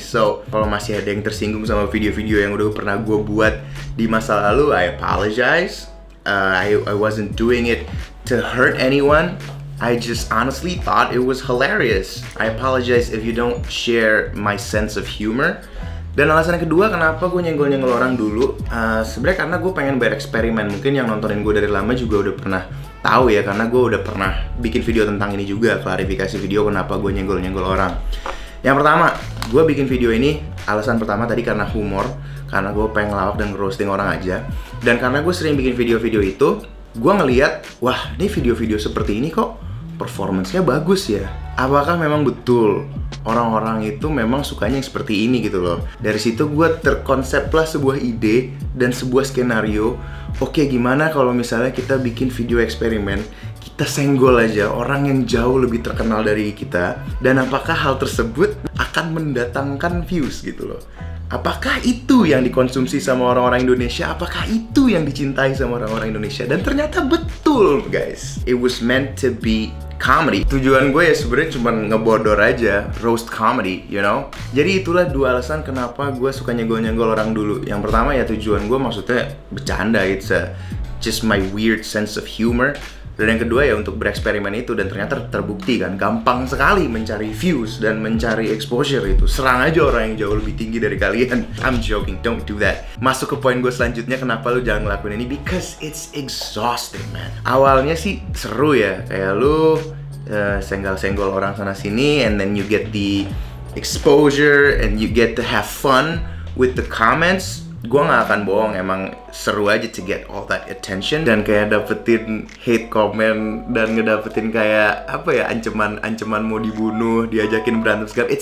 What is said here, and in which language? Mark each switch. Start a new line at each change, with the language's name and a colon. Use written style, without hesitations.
Indonesian: So kalau masih ada yang tersinggung sama video-video yang udah pernah gue buat di masa lalu,
English: I apologize. I wasn't doing it to hurt anyone. I just honestly thought it was hilarious. I apologize if you don't share my sense of humor.
Indonesian: Dan alasan yang kedua kenapa gue nyenggol-nyenggol orang dulu, sebenarnya karena gue pengen bereksperimen. Mungkin yang nontonin gue dari lama juga udah pernah tahu ya, karena gue udah pernah bikin video tentang ini juga, klarifikasi video kenapa gue nyenggol-nyenggol orang. Yang pertama, gue bikin video ini, alasan pertama tadi karena humor, karena gue pengen ngelawak dan nge-roasting orang aja. Dan karena gue sering bikin video-video itu, gue ngeliat, wah ini video-video seperti ini kok performance-nya bagus ya. Apakah memang betul orang-orang itu memang sukanya yang seperti ini gitu loh. Dari situ gue terkonseplah sebuah ide dan sebuah skenario. Oke, gimana kalau misalnya kita bikin video eksperimen, kita senggol aja orang yang jauh lebih terkenal dari kita, dan apakah hal tersebut akan mendatangkan views gitu loh. Apakah itu yang dikonsumsi sama orang-orang Indonesia? Apakah itu yang dicintai sama orang-orang Indonesia? Dan ternyata betul guys.
English: It was meant to be comedy.
Indonesian: Tujuan gue ya sebenarnya cuma ngebodor aja,
English: roast comedy, you know.
Indonesian: Jadi itulah dua alasan kenapa gue suka nyenggol-nyenggol orang dulu. Yang pertama ya tujuan gue maksudnya bercanda,
English: it's just my weird sense of humor.
Indonesian: Dan yang kedua ya untuk bereksperimen itu, dan ternyata terbukti kan gampang sekali mencari views dan mencari exposure itu. Serang aja orang yang jauh lebih tinggi dari kalian.
English: I'm joking, don't do that.
Indonesian: Masuk ke poin gue selanjutnya, kenapa lu jangan ngelakuin ini?
English: Because it's exhausting man.
Indonesian: Awalnya sih seru ya, kayak lu senggol-senggol orang sana sini,
English: and then you get the exposure and you get to have fun with the comments.
Indonesian: Gue gak akan bohong, emang seru aja
English: to get all that attention
Indonesian: dan kayak dapetin hate comment dan ngedapetin kayak apa ya, ancaman mau dibunuh, diajakin berantem segala.